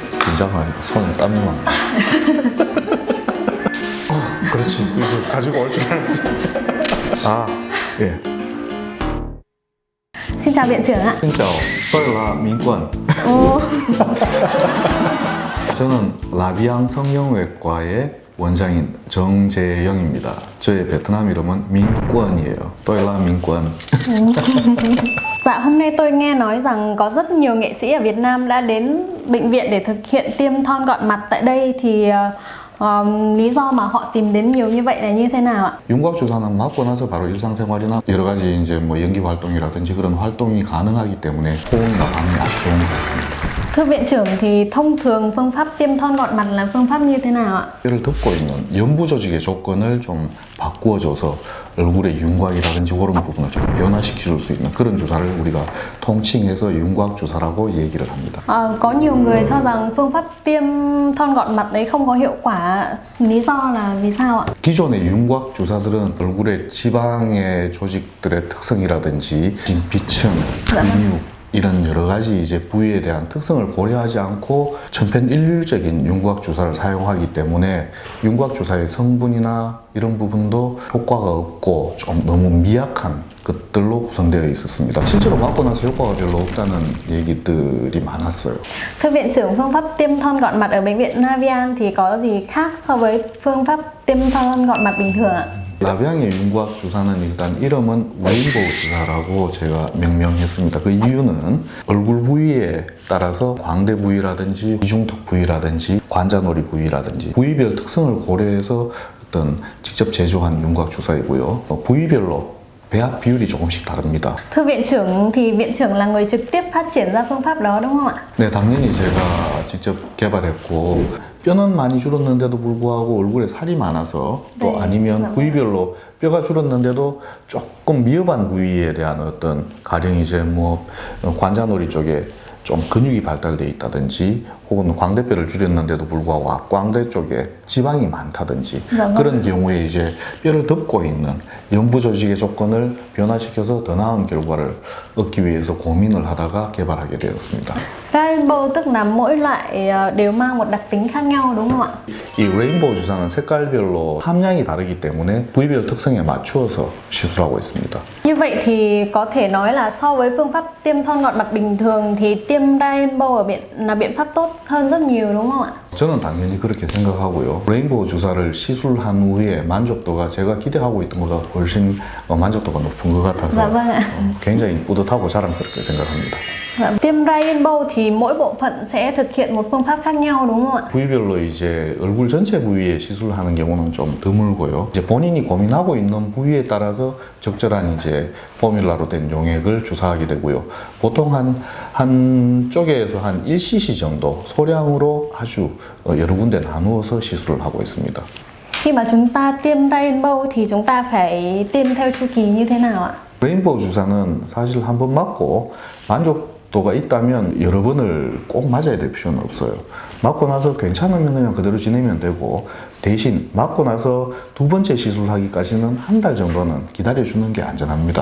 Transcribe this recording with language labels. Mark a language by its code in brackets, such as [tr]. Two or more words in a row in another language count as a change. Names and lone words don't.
[ko] 긴장하니까 손에 땀이 나. 그렇지. 이거 가지고 올 줄 알았지. 아, 예. [vi] Xin chào viện trưởng ạ. Xin chào, tôi là 민권. [ko] 저는 라비앙 성형외과의 원장인 정재영입니다. 저의 베트남 이름은 민권이에요. [vi] tôi là 민권. Dạ, hôm nay tôi nghe nói rằng có rất nhiều nghệ sĩ ở Việt Nam đã đến bệnh viện để thực hiện tiêm thon gọn mặt tại đây thì lý do mà họ tìm đến nhiều như vậy là như thế nào ạ? [ko] 윤곽 주사는 맞고 나서 바로 일상생활이나 여러 가지 이제 뭐 연기 활동이라든지 그런 활동이 가능하기 때문에 호응이나 반응이 아주 좋은 것 같습니다. [vi] Thưa viện trưởng thì thông thường phương pháp tiêm thon gọn mặt là phương pháp như thế nào ạ? [ko] 뼈를 덮고 있는 연부 조직의 조건을 좀 바꾸어줘서 얼굴의 윤곽이라든지 그런 부분을 좀 변화시켜줄 수 있는 그런 주사를 우리가 통칭해서 윤곽 주사라고 얘기를 합니다. [vi] Có nhiều người cho rằng phương pháp tiêm thon gọn mặt đấy không có hiệu quả. Lý do là vì sao ạ? [ko] 기존의 윤곽 주사들은 얼굴의 지방의 조직들의 특성이라든지 진피층, 근육 이런 여러 가지 이제 부위에 대한 특성을 고려하지 않고 천편일률적인 윤곽 주사를 사용하기 때문에 윤곽 주사의 성분이나 이런 부분도 효과가 없고 좀 너무 미약한 것들로 구성되어 있었습니다. 실제로 맞고 나서 효과가 별로 없다는 얘기들이 많았어요. [vi] Thưa viện trưởng, phương pháp tiêm thon gọn mặt ở bệnh viện Navian thì có gì khác so với phương pháp tiêm thon gọn mặt bình thường ạ? [ko] 라비앙의 윤곽 주사는 일단 이름은 레인보우 주사라고 제가 명명했습니다. 그 이유는 얼굴 부위에 따라서 광대 부위라든지 이중턱 부위라든지 관자놀이 부위라든지 부위별 특성을 고려해서 어떤 직접 제조한 윤곽 주사이고요. 부위별로 배합 비율이 조금씩 다릅니다. [vi] Thưa viện trưởng thì viện trưởng là người trực tiếp phát triển ra phương pháp đó đúng không ạ? [ko] 네, 당연히 제가 직접 개발했고 뼈는 많이 줄었는데도 불구하고 얼굴에 살이 많아서 또 아니면 부위별로 뼈가 줄었는데도 조금 미흡한 부위에 대한 어떤 가령 이제 뭐 관자놀이 쪽에 좀 근육이 발달돼 있다든지 혹은 광대뼈를 줄였는데도 불구하고 앞광대 쪽에 지방이 많다든지 그런 경우에 이제 뼈를 덮고 있는 연부 조직의 조건을 변화시켜서 더 나은 결과를 얻기 위해서 고민을 하다가 개발하게 되었습니다. [vi] Rainbow tức là mỗi loại đều mang một đặc tính khác nhau đúng không ạ? [ko] 이 레인보우 주사는 색깔별로 함량이 다르기 때문에 부위별 특성에 맞추어서 시술하고 있습니다. [vi] Như vậy thì có thể nói là so với phương pháp tiêm thon gọn mặt bình thường thì tiêm Rainbow là biện pháp tốt hơn rất nhiều đúng không ạ? [ko] 저는 당연히 그렇게 생각하고요. 레인보우 주사를 시술한 후에 만족도가 제가 기대하고 있던 것보다 훨씬 만족도가 높은 것 같아서 [vi] Dạ vâng ạ. [ko] 굉장히 뿌듯하고 자랑스럽게 생각합니다. [vi] Tiêm Rainbow thì mỗi bộ phận sẽ thực hiện một phương pháp khác nhau đúng không ạ? [ko] 부위별로 이제 얼굴 전체 부위에 시술하는 경우는 좀 드물고요. 이제 본인이 고민하고 있는 부위에 따라서 적절한 이제 포뮬라로 된 용액을 주사하게 되고요. 보통 한 쪽에서 한 1cc 정도 소량으로 아주 여러 군데 나누어서 시술을 하고 있습니다. [vi] Khi mà chúng ta tiêm Rainbow thì chúng ta phải tiêm theo chu kỳ như thế nào ạ? [ko] 레인보우 주사는 사실 한 번 맞고 만족도가 있다면 여러 번을 꼭 맞아야 될 필요는 없어요. 맞고 나서 괜찮으면 그냥 그대로 지내면 되고 대신 맞고 나서 두 번째 시술하기까지는 한 달 정도는 기다려주는 게 안전합니다.